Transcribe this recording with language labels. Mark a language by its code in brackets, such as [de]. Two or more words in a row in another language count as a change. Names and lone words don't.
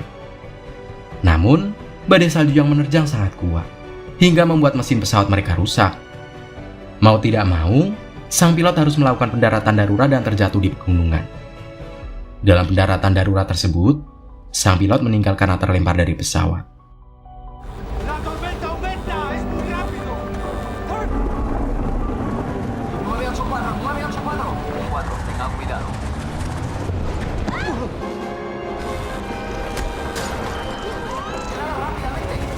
[id] Namun, badai salju yang menerjang sangat kuat hingga membuat mesin pesawat mereka rusak. Mau tidak mau, sang pilot harus melakukan pendaratan darurat dan terjatuh di pegunungan. Dalam pendaratan darurat tersebut, sang pilot meninggal karena terlempar dari pesawat. [es] La tormenta aumenta. Es muy rápido. 984, 984. 4, tengan cuidado. Rápidamente.